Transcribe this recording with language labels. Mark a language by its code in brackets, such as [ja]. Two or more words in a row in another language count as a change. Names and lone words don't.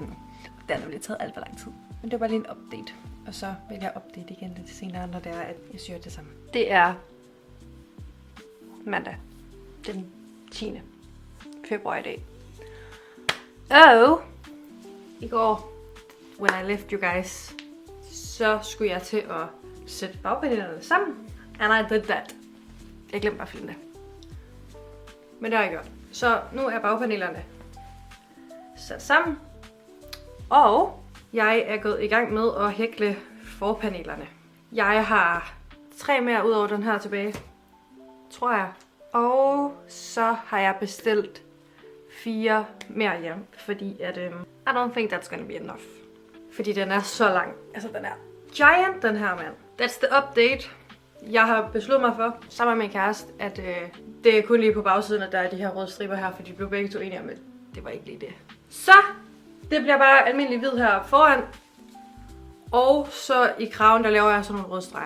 [da] Den har nemlig taget alt for lang tid. Men det var bare lige en update. Og så vil jeg update igen lidt senere, når det er, at jeg syr det samme. Det er mandag. Den 10. februar i dag. Og i går, [en] when I left you guys, [da] så skulle jeg til at sætte bagpanelerne sammen. [en] And I did that. [da] Jeg glemte bare at filme det. Men det har jeg gjort. Så nu er bagpanelerne sat sammen. Og jeg er gået i gang med at hækle forpanelerne. Jeg har 3 mere ud over den her tilbage. Tror jeg. Og så har jeg bestilt 4 mere hjem. Fordi at [en] I don't think that's gonna be enough. [da] Fordi den er så lang. Altså den er giant, den her mand. [en] That's the update. [da] Jeg har besluttet mig for, sammen med min kæreste, at det er kun lige på bagsiden, at der er de her røde striber her, fordi de blev begge to enige om, at det var ikke lige det. Så det bliver bare almindelig hvid her foran. Og så i kraven, der laver jeg sådan nogle røde streger.